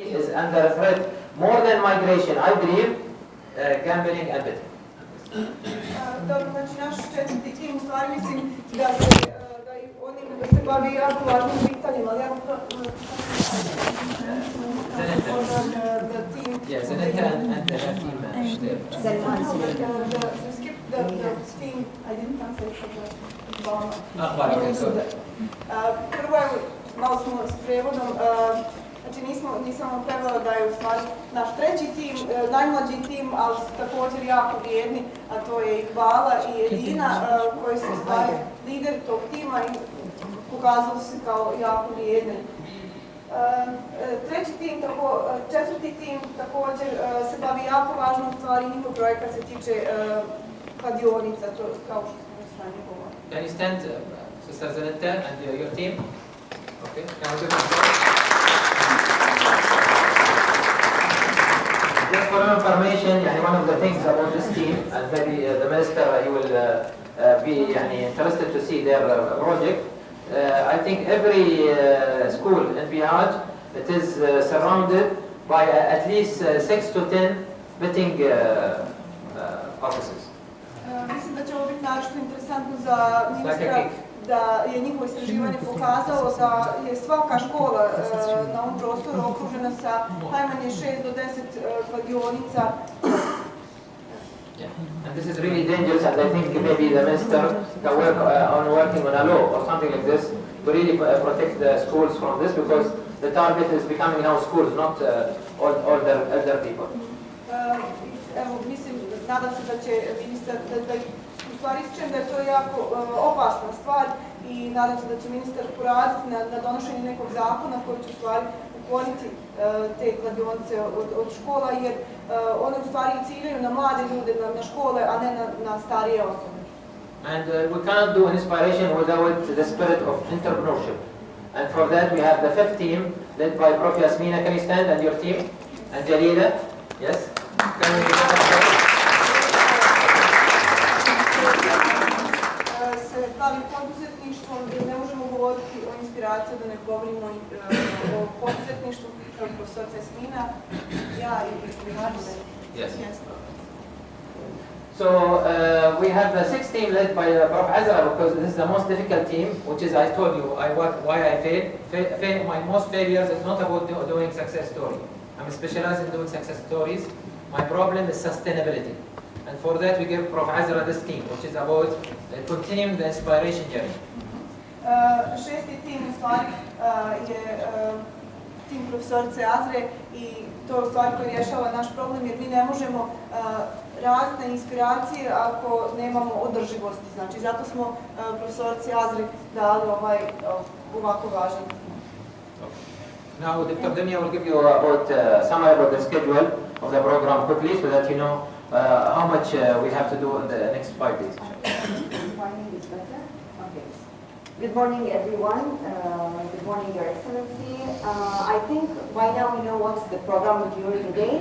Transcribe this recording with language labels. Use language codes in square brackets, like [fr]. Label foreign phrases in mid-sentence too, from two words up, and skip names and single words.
[en] under threat more than migration, I believe, gambling and betting. [bs] Dobro, znači naš četvrti tim, u stvari mislim da i oni se bavi jako važnim pitanjima, ali jako [en] the team. Yeah, Zanetta and the team. Skip the team, I didn't translate for the [bs] prvo je, malo smo s prijevodom, znači nisam prevala da je u stvari naš treći tim, najmlađi tim, ali također jako vrijedni, a to je Iqbala i Edina, koji su u stvari lider tog tima i pokazali se kao jako vrijedni. Četvrti tim također se bavi jako važnom stvari, njihov projekat se tiče kladionica, to kao što smo već ranije govorili. [en] Can you stand, Sister Zanetta and your team? Okay. Just for your information, one of the things about this team, and maybe the minister he will be interested to see their project. I think every school in Bihac, it is surrounded by at least 6 to 10 betting offices. [bs] Mislim da će ovo biti naročito interesantno za ministra, da je njihovo istraživanje pokazalo da je svaka škola na ovom prostoru okružena sa najmanje 6 do 10 kladionica. [en] And this is really dangerous, and I think maybe the minister can work on working on a law or something like this to really protect the schools from this, because the target is becoming now schools, not older people. [bs] Evo, mislim, nadam se da će ministar, da u stvari ističem da je to jako opasna stvar i nadam se da će ministar poraditi na donošenju nekog zakona koji će u stvari ukloniti te kladionice od škola, jer one u stvari ciljaju na mlade ljude, na škole, a ne na starije osobe. [en] And we cannot do inspiration without the spirit of entrepreneurship. And for that we have the fifth team led by Prof. Yasmina. Can you stand, and your team? And Jalila? Yes? Can we [bs] se bavi poduzetništvom i ne možemo govoriti o inspiraciji da ne govorimo o poduzetništvu, kao profesor Yasmina, ja i Haris. [en] Yes. So we have the sixth team led by Prof. Azra, because this is the most difficult team, which is, I told you, why I fail. My most failures is not about doing success story. I'm specialized in doing success stories. My problem is sustainability. And for that we give Prof. Azra this team, which is about continuing the inspiration journey. [bs] Šesti tim u stvari je tim profesorice Azre i to je u stvari koji rješava naš problem, jer mi ne možemo raditi na inspiraciji ako nemamo održivosti. Znači, zato smo profesorici Azre dali ovako važan. [en] Now, Dr. Demia will give you about summary about the schedule of the program quickly, so that you know how much we have to do in the next 5 days. Good morning, everyone. Good morning, Your Excellency. I think by now we know what's the program during the day.